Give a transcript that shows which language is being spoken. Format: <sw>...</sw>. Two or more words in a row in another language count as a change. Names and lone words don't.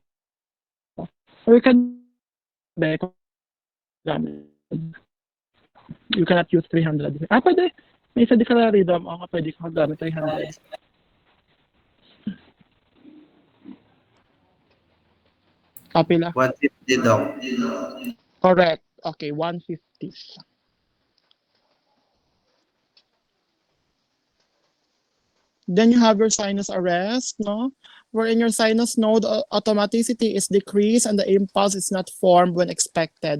<en>Or you can you cannot use 300.</en> <tl>Pwede. May isa di ka na rhythm. Oo nga, pwede ka gamit 300.</tl> <ceb>Pila?</ceb> <en>150, Doc. Correct. Okay, 150. Then you have your sinus arrest, no? Wherein your sinus node automaticity is decreased and the impulse is not formed when expected.</en>